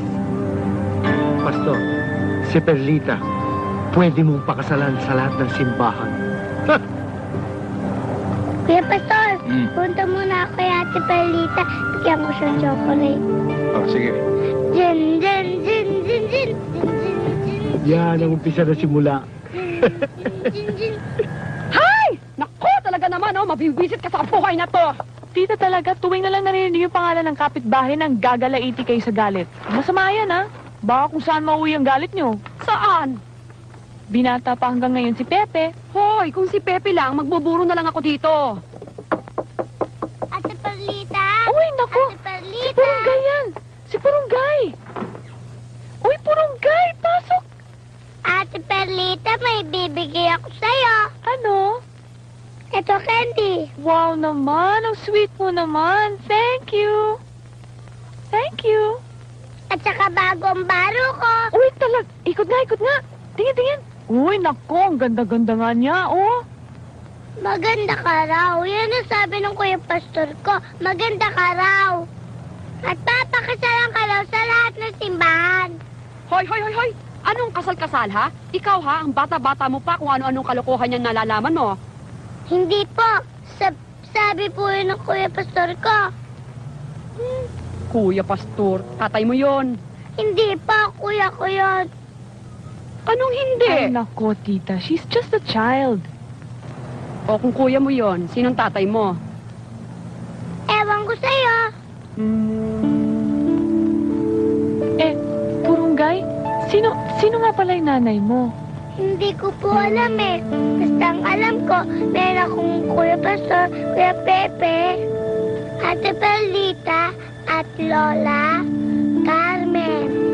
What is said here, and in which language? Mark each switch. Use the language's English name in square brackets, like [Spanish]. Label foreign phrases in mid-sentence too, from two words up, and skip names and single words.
[Filipino] Pastor, si Perlita, pwede mong pakasalan sa lahat ng simbahan. Kuya Pastor, punta muna ako kay Ate Perlita. Bigyan ko siyang chocolate. Oh, sige. Jin, jin, jin, jin, jin, jin, jin, jin. Yan ang umpisa na simula. Jin, jin. mabibisit ka sa buhay na to. Tita talaga, tuwing na lang narinig yung pangalan ng kapitbahay ng gagalaiti kayo sa galit. Masama yan, ha? Baka kung saan mauwi ang galit nyo. Saan? Binata pa hanggang ngayon si Pepe. Hoy, kung si Pepe lang, magbuburo na lang ako dito. Ate Perlita? Uy, naku! Ate Perlita? Si Purunggay yan! Si Purunggay! Uy, Purunggay! Pasok! Ate Perlita, may bibigay ako sa'yo. Ano? Ito, candy. Wow naman! Ang sweet mo naman! [English] Thank you! Thank you! [Filipino] At saka bagong baro ko. Uy, ikot nga! Tingin! Uy, naku! Ang ganda-ganda nga niya, oh! Maganda ka raw. Yan ang sabi ng kuya pastor ko. Maganda ka raw. At papakasalan ka raw sa lahat ng simbahan. Hoy! Anong kasal-kasal, ha? Ikaw, ha? Ang bata-bata mo pa kung ano-anong kalokohan yan nalalaman mo. Hindi po. Sabi po yun ng kuya pastor ko. Kuya Pastor, tatay mo yon. Hindi po, kuya ko yun. Anong hindi? Ay, nako, tita. [English] She's just a child. [Filipino] O kung kuya mo yon, sinong tatay mo? Ewan ko sa'yo. Purunggay? Sino nga pala yung nanay mo? Hindi ko po alam eh. Basta ang alam ko, meron akong kuya pastor, kuya Pepe, Ate Perlita, at Lola Carmen.